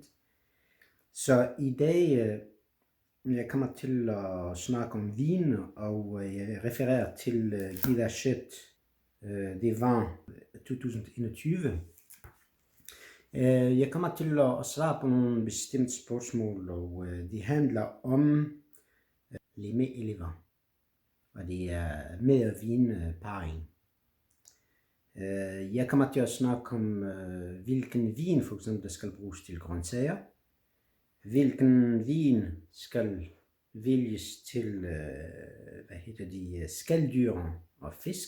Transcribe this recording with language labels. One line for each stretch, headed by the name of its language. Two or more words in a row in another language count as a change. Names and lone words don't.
Danish: Så i dag jeg kommer til at snakke om vin, og jeg refererer til Guide des Vins 2021. Jeg kommer til at svare på nogle bestemte spørgsmål, og de handler om
French: les mets et les vins.
Danish: Og det er med og vin parring. Jeg kommer til at snakke om, hvilken vin for eksempel der skal bruges til grøntsager. Hvilken vin skal vælges til skaldyr og fisk.